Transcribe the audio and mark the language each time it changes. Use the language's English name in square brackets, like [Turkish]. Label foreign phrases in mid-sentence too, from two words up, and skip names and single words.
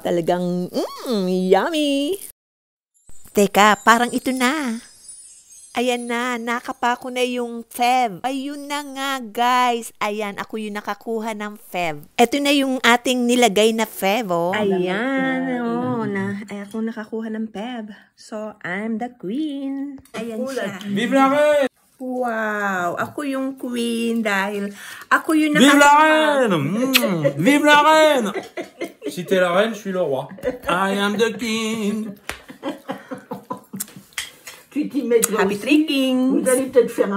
[Filipino] Talagang, yummy. Teka, parang ito na. Ayan na, nakapako na yung feb. Ayun na nga, guys. Ayan, ako yung nakakuha ng feb. Ito na yung ating nilagay na feb, oh. Ayan, oh, ako nakakuha ng feb. [English] So, I'm the queen. [Filipino] Ayan siya. [French] Vive la reine! [Filipino] Wow, ako yung queen dahil ako yung [French] Vive la [Filipino] nakakuha. [French] reine! Vive la reine! Si t'es la reine, je suis le roi. [English] I am the king. Happy tricking!